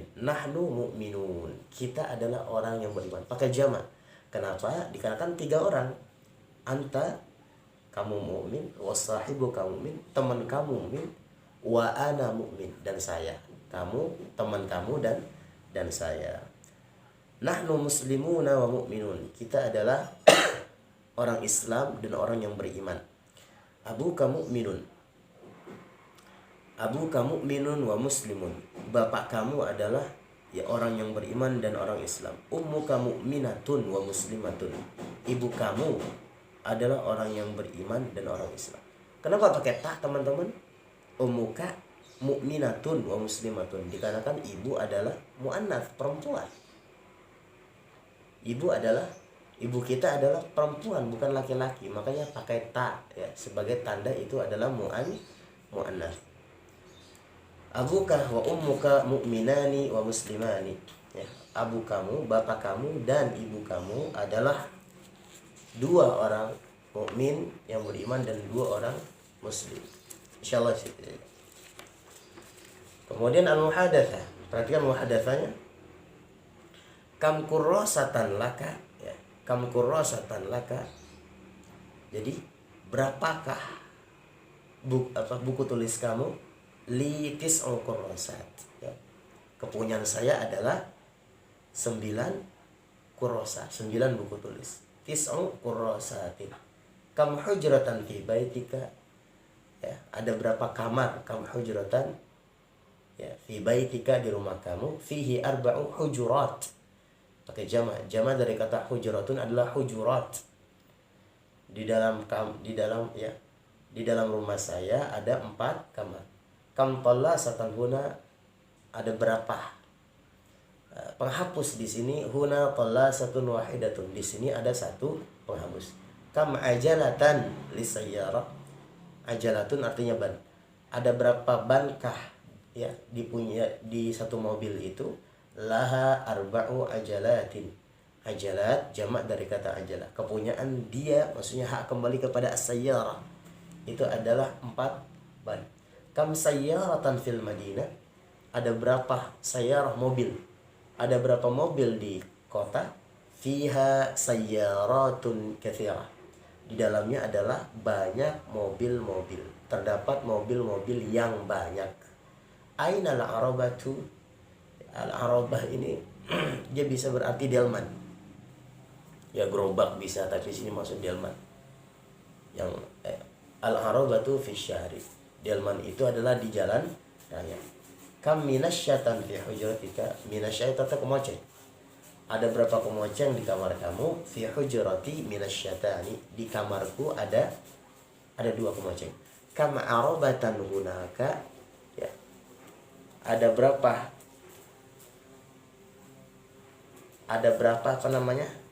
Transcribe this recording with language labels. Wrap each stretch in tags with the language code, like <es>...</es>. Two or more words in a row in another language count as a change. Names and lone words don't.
<ar>نحن مؤمنون,</ar> <id>kita adalah orang yang beriman. Pakai jamak. Kenapa? Dikarenakan 3 orang. Anta, kamu mukmin.</id> <ar>وصاحبك مؤمن,</ar> <id>teman kamu mukmin.</id> <ar>وأنا مؤمن,</ar> <id>dan saya, kamu, teman kamu, dan saya.</id> <ar>نحن مسلمون ومؤمنون,</ar> <id>kita adalah orang Islam dan orang yang beriman.</id> <ar>أبوك مؤمن أبوك مؤمن ومسلم,</ar> <id>bapak kamu adalah ya orang yang beriman dan orang Islam.</id> <ar>أمك مؤمنة ومسلمة,</ar> <id>ibu kamu adalah orang yang beriman dan orang Islam. Kenapa pakai tak teman-teman?</id> <ar>أمك مؤمنة ومسلمة,</ar> <id>dikarenakan ibu adalah mu'annats, perempuan. Ibu kita adalah perempuan, bukan laki-laki, makanya pakai ta ya, sebagai tanda itu adalah mu'annats.</id> <ar>أبوك وأمك مؤمنان ومسلمان</ar> <id>ya, abu kamu, bapak kamu, dan ibu kamu adalah 2 orang mukmin yang beriman dan 2 orang muslim. Insyaallah. Kemudian al-muhadatsah, perhatikan muhadatsahnya.</id> <ar>كم كراسة لك ya, كم كراسة لك,</ar> <id>jadi berapakah buku tulis kamu?</id> <ar>لي تسع كراسات</ar> <id>ya, kepunyaan saya adalah 9 kurrasat, 9 buku tulis.</id> <ar>تسع كراسات كم حجرة في بيتك ya,</ar> <id>ada berapa kamar?</id> <ar>كم حجرة ya, في بيتك,</ar> <id>di rumah kamu.</id> <ar>فيه أربع حجرات,</ar> <id>pakai jamak. Jamak dari kata hujuratun adalah hujurat. Di dalam ya, di dalam rumah saya ada 4 kamar.</id> <ar>كم طلاسة هنا,</ar> <id>ada berapa penghapus di sini?</id> <ar>هنا طلاسة واحدة,</ar> <id>di sini ada 1 penghapus.</id> <ar>كم عجلة للسيارة,</ar> <id>ajalatun artinya ban, ada berapa bankah ya, di satu mobil itu</id> <ar>لها أربع عجلات.</ar> <id>Ajalat jamak dari kata ajalah. Kepunyaan dia, maksudnya hak kembali kepada as-sayyarah, itu adalah 4 ban.</id> <ar>كم سيارة في المدينة?</ar> <id>Ada berapa sayyarah mobil? Ada berapa mobil di kota?</id> <ar>فيها سيارات كثيرة.</ar> <id>Di dalamnya adalah banyak mobil-mobil. Terdapat mobil-mobil yang banyak.</id> <ar>أين العربة?</ar> <id>Al-arabah ini dia bisa berarti delman. Ya gerobak bisa, tapi sini maksud delman.</id> <ar>Yang العربة في الشارع.</ar> <id>Delman itu adalah di jalan raya.</id> <ar>كم منشة في حجرتك?</ar> <id>Minasyatan kemoceng. Ada berapa kemoceng di kamar kamu?</id> <ar>في حجرتي منشتان.</ar> <id>Di kamarku ada 2 kemoceng.</id> <ar>كم عربة هناك? Ya.</ar> <id>Ada berapa apa namanya?</id>